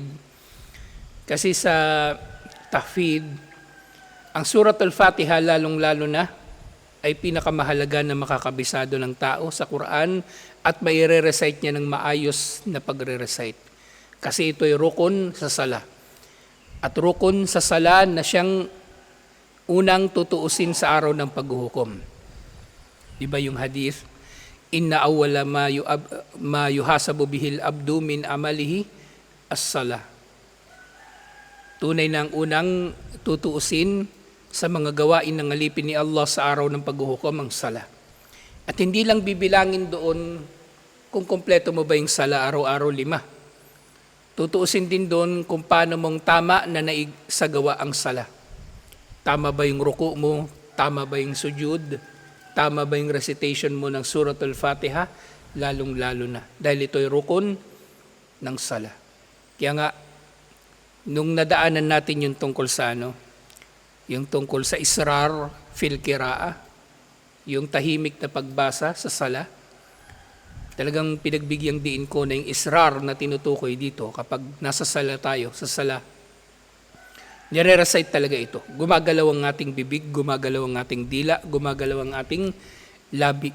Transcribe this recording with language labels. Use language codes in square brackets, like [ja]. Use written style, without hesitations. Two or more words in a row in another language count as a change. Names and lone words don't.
[tl] Kasi sa tahfid, ang Suratul Fatiha lalong-lalo na ay pinakamahalaga na makakabisado ng tao sa Quran at may re-recite niya ng maayos na pagre-recite. Kasi ito ay rukun sa sala. At rukun sa sala na siyang unang tutuusin sa araw ng paghuhukom. Di ba yung hadith? [ar] إن أول ما يحاسب به العبد من عمله الصلاة. [tl] Tunay na ang unang tutuusin sa mga gawain ng alipin ni Allah sa araw ng paghuhukom ang sala. At hindi lang bibilangin doon kung kompleto mo ba yung sala araw-araw 5. Tutuusin din doon kung paano mong tama na naisagawa ang sala. Tama ba yung ruku mo? Tama ba yung sujud? Tama ba yung recitation mo ng Suratul Fatiha? Lalong-lalo na. Dahil ito'y rukun ng sala. Kaya nga, nung nadaanan natin yung tungkol sa yung tungkol sa [ar] الإسرار في القراءة, [tl] yung tahimik na pagbasa sa sala, talagang pinagbigyang diin ko na yung israr na tinutukoy dito kapag nasa sala tayo, sa sala, nire-recite talaga ito. Gumagalaw ang ating bibig, gumagalaw ang ating dila, gumagalaw ang ating labi.